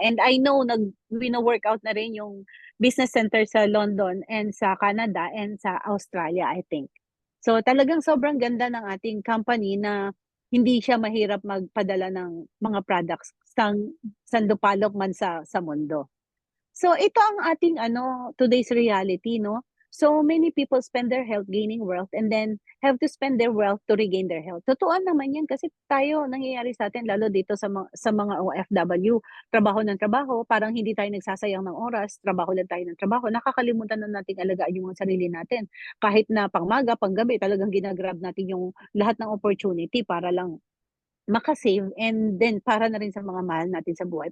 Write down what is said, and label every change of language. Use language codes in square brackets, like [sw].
[en] And I know wino-workout na rin yung business center sa London and sa Canada and sa Australia, I think. [tl] So, talagang sobrang ganda ng ating company na hindi siya mahirap magpadala ng mga products sandupalok man sa mundo. So ito ang ating ano, today's reality 'no. [en] So many people spend their health gaining wealth and then have to spend their wealth to regain their health. [tl] Totoo naman 'yan kasi tayo nangyayari sa'tin lalo dito sa mga OFW, trabaho ng trabaho, parang hindi tayo nagsasayang ng oras, trabaho lang tayo ng trabaho, nakakalimutan na nating alagaan yung mga sarili natin. Kahit na pangmaga, panggabi talagang gina-grab natin yung lahat ng opportunity para lang maka-save and then para na rin sa mga mahal natin sa buhay.